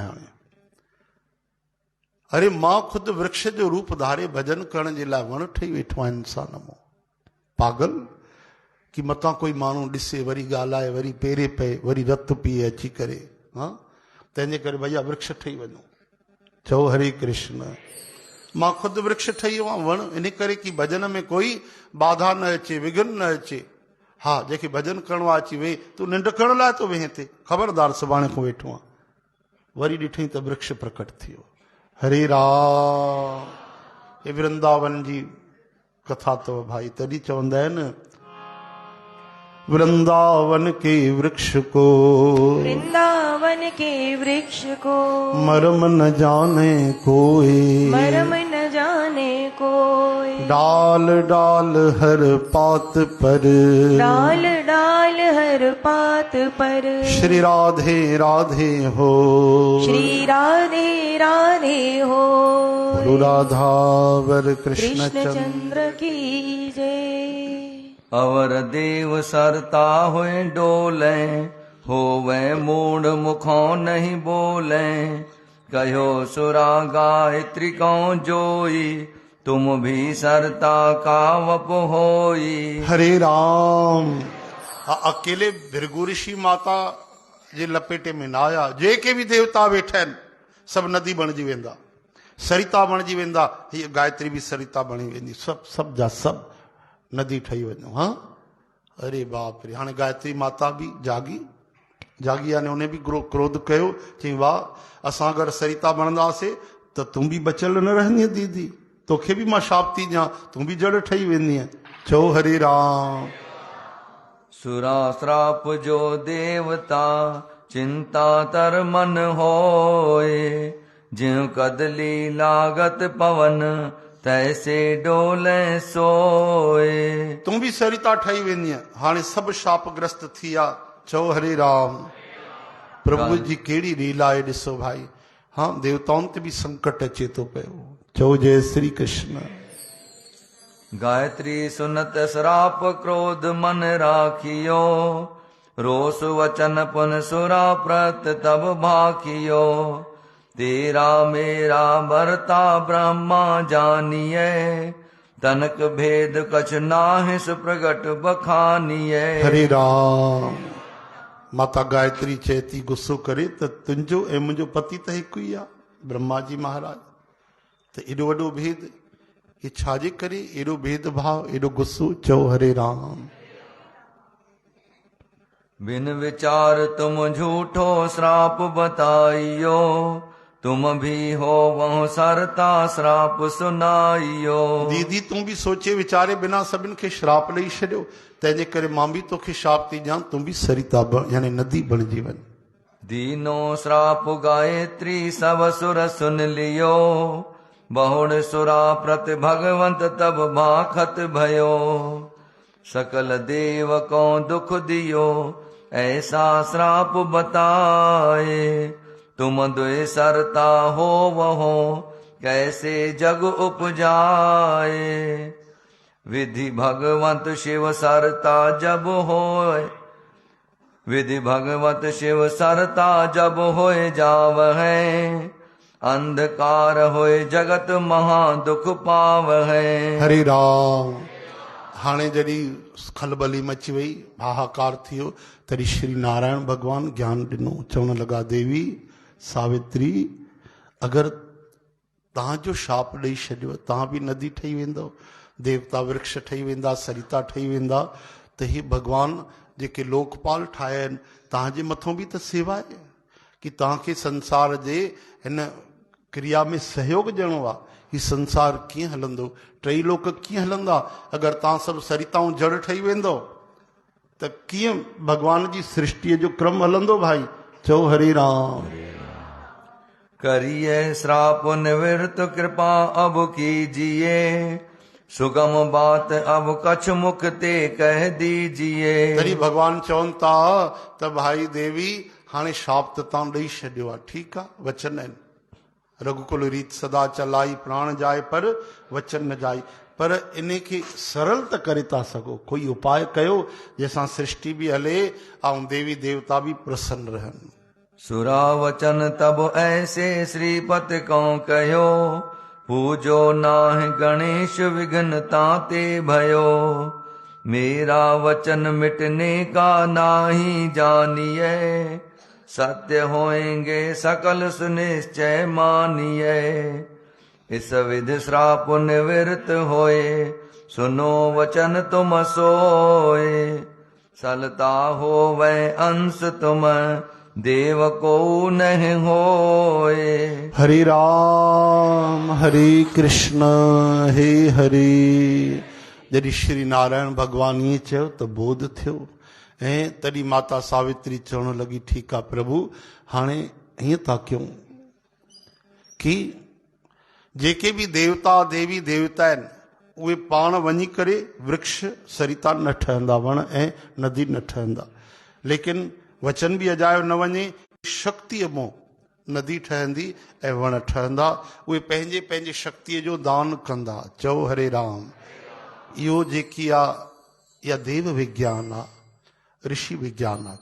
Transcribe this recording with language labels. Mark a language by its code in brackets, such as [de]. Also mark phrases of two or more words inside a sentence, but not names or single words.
[sd] हाणे अरे मां ख़ुदि वृक्ष जो रूप धारे भजन करण जे लाइ वण ठही वेठो आहे इंसान मूं। पागल कि मतां कोई माण्हू ॾिसे, वरी ॻाल्हाए, वरी पेरे पए, वरी रत पीए अची करे। हा तंहिंजे करे भैया वृक्ष ठही वञो। चओ हरे कृष्ण। मां ख़ुदि वृक्ष ठही वियो आहियां, वण, इन करे कि भजन में कोई बाधा न अचे, विघ्न न अचे। हा जंहिंखे भजन करणो आहे अची वेह, तूं निंड करण लाइ तो वेह हिते, ख़बरदार सुभाणे खां वेठो आहे। वरी ॾिठई त वृक्ष प्रकट थी वियो। हरे राम। हे वृंदावन जी कथा अथव भाई, तॾहिं चवंदा आहिनि [hi] वृंदावन के वृक्ष को, वृंदावन के वृक्ष को मरम न जाने कोई, मरम न जाने कोई। डाल डाल हर पात पर, डाल डाल हर पात पर। श्री राधे राधे हो, श्री राधे राधे हो। बोलो राधावर कृष्ण कृष्णचंद्र की जय। अवर देव सरता हुए डोले, होवे मूड मुखों नहीं बोले। कहो सुरा गायत्री कौं जोई, तुम भी सरता का वप होई। [sd] हरे राम। अकेले भृगु ऋषि माता जे लपेटे में न आया, जेके भी देवता वेठा आहिनि सभु नदी बणिजी वेंदा, सरिता बणिजी वेंदा, हीअ गायत्री भी सरिता बणी वेंदी, सभु जा सभु नदी ठही वञो। हाँ अरे बाप रे। हाणे गायत्री माता भी जागी यानी उन्हें भी क्रोध कयो, चई वाह असां अगरि सरिता बणंदासीं त तूं भी बचियल न रहंदीअ दीदी, तोखे भी मां शाप थी ॾियां, तूं भी जड़ ठही वेंदीअ। चओ हरे राम। [hi] सुरा श्राप जो देवता, चिंता तर मन होए। ज्यों कदली लागत पवन, तैसे डोले सोए। [sd] तूं भी सरिता ठही वेंदीअ। हाणे सभु शापग्रस्त थी विया। चओ हरे राम। प्रभु जी कहिड़ी लीला आहे ॾिसो भाई। हाँ देवताउनि ते भी संकट अचे थो पियो। चओ जय श्री कृष्ण। [hi] गायत्री सुनत श्राप क्रोध मन राखियो, रोष वचन पुन सुरा प्रत तब भाखियो। तेरा मेरा बरता ब्रह्मा जानिए, तनक भेद कछ नाहिस प्रगट बखानिए। [sd] हरे राम। माता गायत्री चेती गुस्सो करे त तुंहिंजो ऐं मुंहिंजो पति त हिकु ई आहे, ब्रह्मा जी महाराज। त एॾो वॾो भेद, ये छाजे करे एॾो भेदभाव, एॾो गुस्सो? चओ हरे राम। [hi] बिन विचार तुम झूठो श्राप बताइयो, तुम भी हो वह सरता श्राप सुनाइयो। [sd] दीदी तूं भी सोचे वीचारे बिना सभिनि खे श्राप ॾेई छॾियो, तंहिंजे करे मां भी तोखे श्राप थी ॾियां, तूं भी सरिता यानी नदी बणिजी वञ। [hi] दीनो श्राप गायत्री सब सुर सुन लियो, बहुड़ सुरा प्रति भगवंत तब भाखत भयो। सकल देव को दुख दियो, ऐसा श्राप बताए। तुम द्वे सरता हो वहो, कैसे जग उपजाए। विधि भगवंत शिव सरता जब होए, विधि भगवत शिव सरता जब होए जावहै। अंधकार होए जगत महा दुख पाव है। [sd] हरे राम। हाणे जॾहिं खलबली मची वई, हाहाकार थी वियो, तॾहिं श्री नारायण भगवान ज्ञान ॾिनो। चवण लॻा, देवी सावित्री, अगरि तव्हांजो शाप ॾेई छॾियो, तव्हां बि नदी ठही वेंदव, देवता वृक्ष ठही वेंदा, सरिता ठही वेंदा, त ही भगवान जेके लोकपाल ठाहिया आहिनि, तव्हांजे मथां बि त सेवा आहे कि तव्हांखे संसार जे हिन क्रिया में सहयोग ॾियणो आहे। ही संसार कीअं हलंदो, टई लोक कीअं हलंदा अगरि तव्हां सभु सरिताऊं जड़ ठही वेंदो, त कीअं भगवान जी सृष्टिअ जो क्रम हलंदो भाई। चओ हरे राम। [hi] करिए श्राप निवृत कृपा अब कीजिए, सुगम बात अब कछ मुख ते कह दीजिए। [sd] तॾहिं भगवान चवनि था त भाई देवी, हाणे शाप त तव्हां ॾेई छॾियो आहे, ठीकु आहे, वचन आहिनि, [hi] रघुकुल रीत सदा चलाई, प्राण जाए पर वचन न जाई। [sd] पर इन खे सरल त करे था सघो, कोई उपाय कयो जंहिंसां सृष्टि बि हले ऐं देवी देवता बि प्रसन्न रहनि। [hi] सुरा वचन तब ऐसे श्रीपति को कहो, पूजो नाहि गणेश विघ्न ताते भयो। मेरा वचन मिटने का नाही जानिए, सत्य होएंगे सकल सुनिश्चय मानिए। इस विधि श्राप निवृत्त होए, सुनो वचन तुम सोए। सलता हो वह अंश तुम देव को नहीं होए। [sd] हरे राम हरे कृष्ण हे हरे। जॾहिं श्री नारायण भगवान ईअं चयो त बोध थियो, ऐं तॾहिं माता सावित्री चवण लॻी, ठीकु आहे प्रभु, हाणे हीअं था कयूं कि जेके बि देवता देवी देवता आहिनि, उहे पाण वञी करे वृक्ष सरिता न ठहंदा, वण ऐं नदी न ठहंदा, लेकिन वचन बि अजायो न वञे, शक्तिअ मों नदी ठहंदी ऐं वण ठहंदा। उहे पंहिंजे पंहिंजे शक्तिअ जो दान कंदा। चओ हरे राम। इहो जेकी आहे इहा देव विज्ञान आहे, ऋषि विज्ञान आहे।